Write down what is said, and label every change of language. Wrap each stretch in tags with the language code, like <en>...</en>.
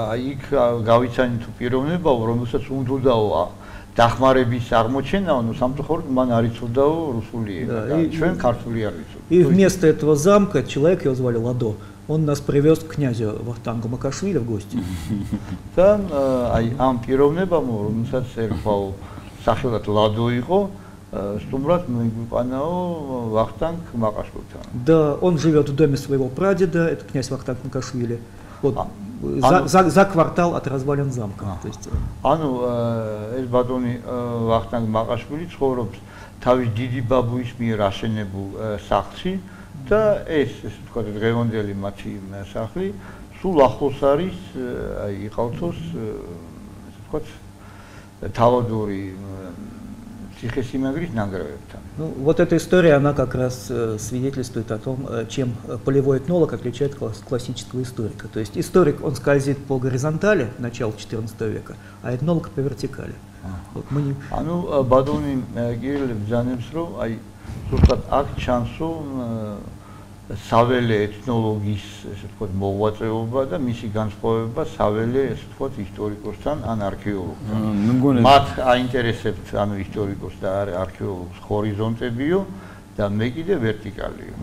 <ka>იქ გავიცანი თუ პიროვნებაო, რომელსაც უნდოდაო დახმარების აღმოჩენა, ну სამწუხაროდ მან არ იცოდაო რუსული ენა. ჩვენ ქართული არ ვიცოდით.</ka> <ru>И вместо этого замка человек, его звали Ладо, он нас привез к князю Вахтангу Макашвили в гости.</ru> <ka>და აი ამ პიროვნებამ, რომელსაც ერქვაო სახელად ლადო იყო, სტუმრად მოიგვიყვანაო Вахтанг Макашვილთან.</ka> <ru>Да, он живет в доме своего прадеда, это князь Вахтанг Макашвили. Вот за квартал от развалин замка.</ru> <ka>ანუ ეს ბატონი Вахтанг Макашвილი ცხოვრობს თავის დიდი ბაბუის მიერ აშენებულ სახლში და ეს თქვა დღევანდელი მათი სახლი სულ ახლოს არის აი იყალთოს ესე ვთქვათ თავადური ციხესიმაგრის ნანგრევებთან.</ka> <ru>Ну, вот эта история, она как раз свидетельствует о том, чем полевой этнолог отличает классического историка. То есть историк, он скользит по горизонтали начала XIV века, а этнолог по вертикали. Вот мы не...</ru> <ka>ანუ ბატონი კირილე ბრძანებს, რომ აი ზუსტად აქ ჩანსო საველე ეთნოლოგის, ესე ვთქვათ, მოღვაწეობა და მისი განსხვავება საველე, ესე ვთქვათ, ისტორიკოსთან ან არქეოლოგთან. მათ აინტერესებთ ანუ ისტორიკოს და არქეოლოგს ჰორიზონტებიო და მე კიდე ვერტიკალიო.</ka>